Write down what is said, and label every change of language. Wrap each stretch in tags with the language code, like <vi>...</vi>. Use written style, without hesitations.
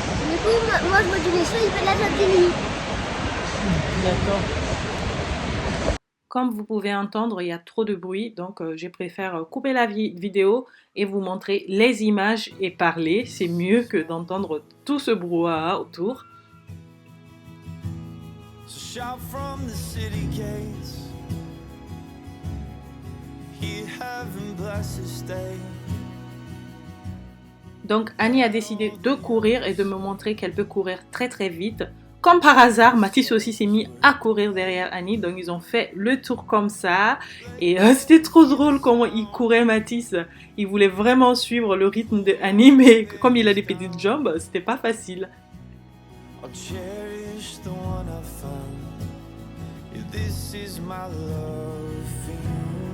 <fr>Du coup, moi, je bois du lait chaud, il fait de la chantilly. D'accord. Comme vous pouvez entendre, il y a trop de bruit, donc je préfère couper la vidéo et vous montrer les images et parler. C'est mieux que d'entendre tout ce brouhaha autour.</fr> <en>So shout from the city gates. Hear heaven bless this day.</en> <fr>Donc Annie a décidé de courir et de me montrer qu'elle peut courir très très vite. Comme par hasard, Mathis aussi s'est mis à courir derrière Annie, donc ils ont fait le tour comme ça. Et c'était trop drôle comment il courait, Mathis. Il voulait vraiment suivre le rythme de Annie, mais comme il a des petites jambes, c'était pas facile.</fr> <en>I'll cherish the one I found. If this is my love for you.</en>